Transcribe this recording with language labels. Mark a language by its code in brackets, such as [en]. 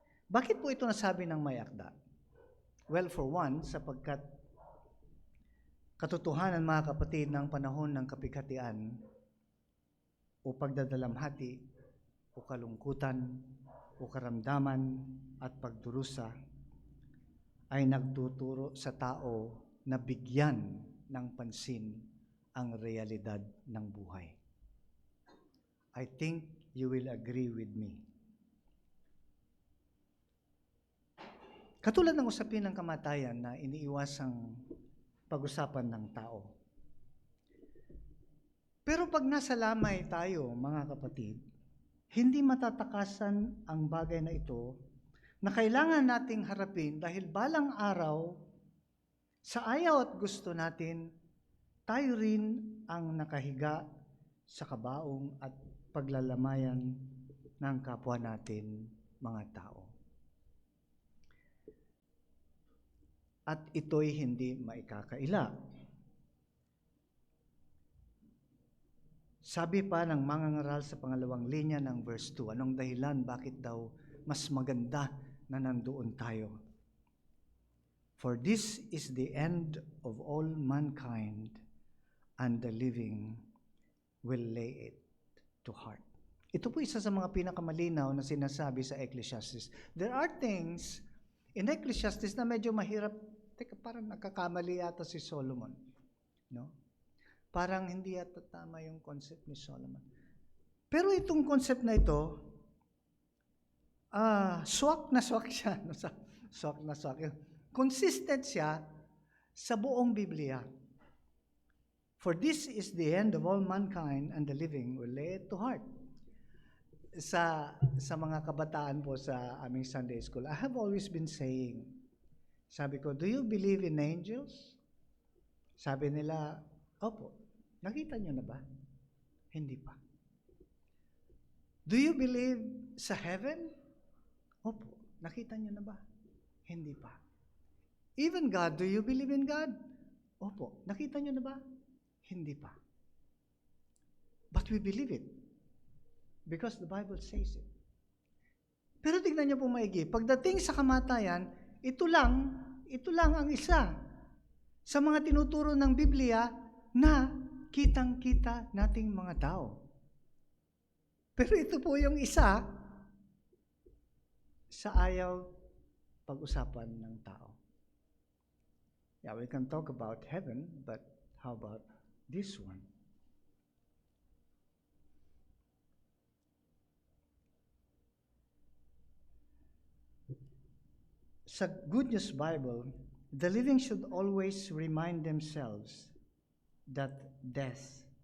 [tl] Bakit po ito nasabi ng may akda? [en] Well, for one, [tl] sapagkat katotohanan, mga kapatid, ng panahon ng kapighatian o pagdadalamhati o kalungkutan o karamdaman at pagdurusa ay nagtuturo sa tao na bigyan ng pansin ang realidad ng buhay. [en] I think you will agree with me. [tl] Katulad ng usapin ng kamatayan na iniiwasang pag-usapan ng tao. Pero pag nasa lamay tayo, mga kapatid, hindi matatakasan ang bagay na ito na kailangan nating harapin dahil balang araw, sa ayaw at gusto natin, tayo rin ang nakahiga sa kabaong at paglalamayan ng kapwa natin, mga tao. At ito'y hindi maikakaila. Sabi pa ng mangangaral sa pangalawang linya ng verse 2, anong dahilan, bakit daw mas maganda na nandoon tayo? [en] For this is the end of all mankind, and the living will lay it to heart. [tl] Ito po isa sa mga pinakamalinaw na sinasabi sa Ecclesiastes. [en] There are things in Ecclesiastes [tl] na medyo mahirap. Teka, parang nagkakamali yata si Solomon. No? Parang hindi yata tama yung concept ni Solomon. Pero itong concept na ito, swak na swak siya. No? Swak na swak. Consistent siya sa buong Biblia. [en] For this is the end of all mankind, and the living will lay it to heart. [tl] Sa mga kabataan po sa aming [en] Sunday school, I have always been saying, [tl] sabi ko, [en] do you believe in angels? [tl] Sabi nila, opo. Nakita nyo na ba? Hindi pa. [en] Do you believe [tl] sa heaven? Opo. Nakita nyo na ba? Hindi pa. [en] Even God, do you believe in God? [tl] Opo. Nakita nyo na ba? Hindi pa. [en] But we believe it. Because the Bible says it. [tl] Pero tignan nyo po maigi, pagdating sa kamatayan, ito lang ang isa sa mga tinuturo ng Biblia na kitang-kita nating mga tao. Pero ito po yung isa sa ayaw pag-usapan ng tao. [en] Yeah, we can talk about heaven, but how about this one? Sa Good News Bible, the living should always remind themselves that death